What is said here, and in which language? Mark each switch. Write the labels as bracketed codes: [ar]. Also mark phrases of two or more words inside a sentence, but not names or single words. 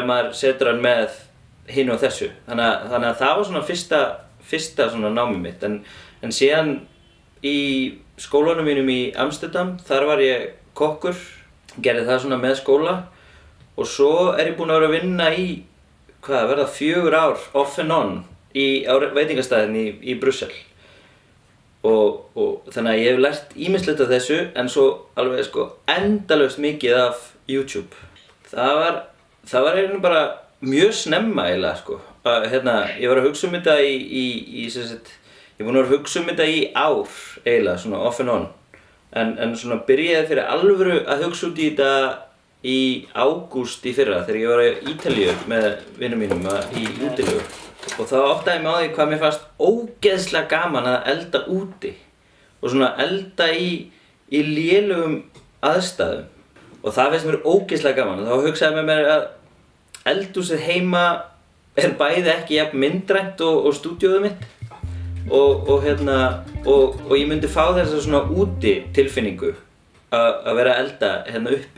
[is] maður setur hann með hinu og þessu, þannig að það var svona fyrsta svona námið mitt en síðan í skólanum mínum í Amsterdam, þar var ég kokkur, gerði það svona með skóla og svo er ég búinn að vera að vinna í, verða 4 ár [en] off and on [is] á veitingastæðinni í Brussel og þannig að ég hef lært ýmislegt af þessu en svo alveg endalaust mikið af YouTube. Það var eiginlega bara mjög snemma eiginlega ég var að hugsa um þetta ég er búinn að vera að hugsa um þetta í ár eiginlega svona off and on en svona byrjaði fyrir alvöru að hugsa út í þetta í ágúst í fyrra þegar ég var í Ítalíu með vinum mínum í útilegu og þá áttaði ég mig á því hvað mér fannst ógeðslega gaman að elda úti og svona elda í lélugum aðstæðum og það finnst mér ógeðslega gaman og þá hugsaði ég með mér að eldhúsið heima er bæði ekki jafn myndrænt og stúdíóið mitt og ég myndi fá þessa svona úti tilfinningu að vera að elda uppi.